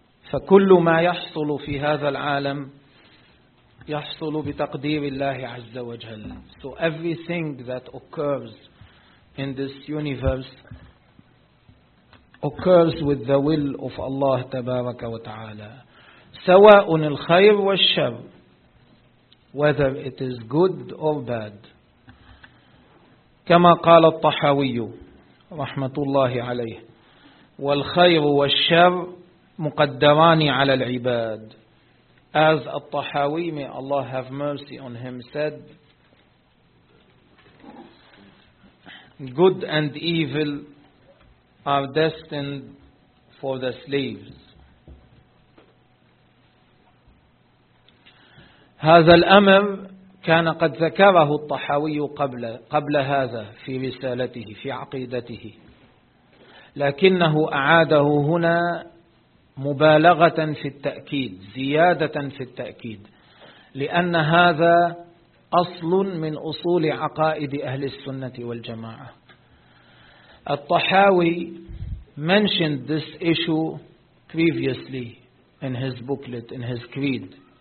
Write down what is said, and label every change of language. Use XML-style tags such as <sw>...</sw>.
<ar>فكل ما يحصل في هذا العالم يحصل بتقدير الله عز وجل.</ar> <en>So everything that occurs in this universe occurs with the will of Allah</en> <ar>تبارك وتعالى. سواء الخير والشر,</ar> <en>whether it is good or bad.</en> <ar>كما قال الطحاوي رحمة الله عليه, والخير والشر مقدران على العباد.</ar> <en>As الطحاوي, may Allah have mercy on him, said, good and evil are destined for the slaves.</en> <ar>هذا الأمر كان قد ذكره الطحاوي قبل هذا في رسالته في عقيدته, لكنه أعاده هنا مبالغة في التأكيد, زيادة في التأكيد, لأن هذا أصل من أصول عقائد أهل السنة والجماعة.</ar> <en>الطحاوي mentioned this issue previously in his booklet, in his creed,</en>